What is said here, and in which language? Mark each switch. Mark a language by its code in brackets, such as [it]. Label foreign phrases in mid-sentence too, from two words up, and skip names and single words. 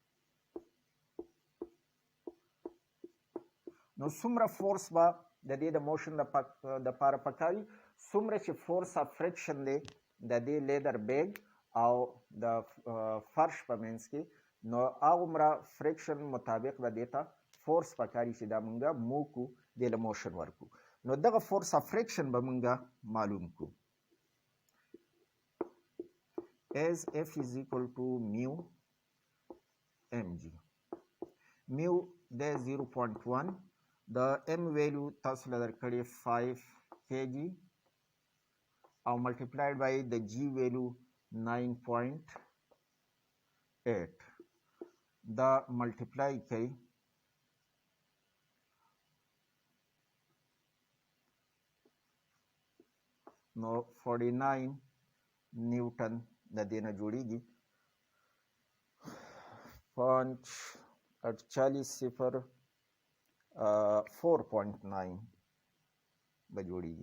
[ps] نو څومره فورس به د دې د موشن دپاره پکاري، څومره چې [en] force of friction [ps] دی د دې [en] leather bag [ps] او د فرش په منځ کې، نو هغومره فریکشن مطابق د دې ته فورس پکاري چې دا مونږ مو کو دې له موشن ورکو. نو دغه [en] force of friction [ps] به مونږ معلوم کو. [en] as F is equal to mu mg. [ps] mu ده 0.1، د [en] m value [ps] تاسو له درکړي 5 kg او [en] multiplied by the g value [ps] 9.8. دا multiply کوي نو 49 نیوټن د دې نه جوړیږي. 4.9 به جوړیږي.